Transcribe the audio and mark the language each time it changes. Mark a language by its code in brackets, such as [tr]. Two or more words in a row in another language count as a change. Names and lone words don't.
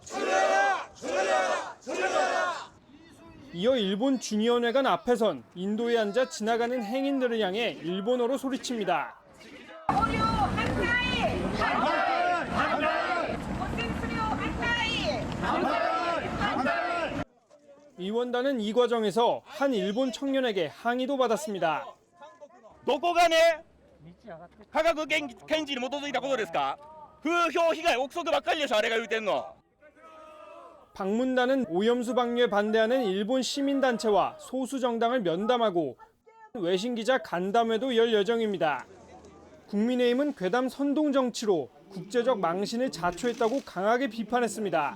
[ko] 이어 일본 중의원회관 앞에선 인도에 앉아 지나가는 행인들을 향해 일본어로 소리칩니다. 의원단은 이 과정에서 한 일본 청년에게 항의도 받았습니다. [ja] どこがね科学検知に基づいたことですか風評被害憶測ばっかりでしょあれが言うてんの [ko] 방문단은 오염수 방류에 반대하는 일본 시민단체와 소수 정당을 면담하고 외신 기자 간담회도 열 예정입니다. 국민의힘은 괴담 선동 정치로 국제적 망신을 자초했다고 강하게 비판했습니다.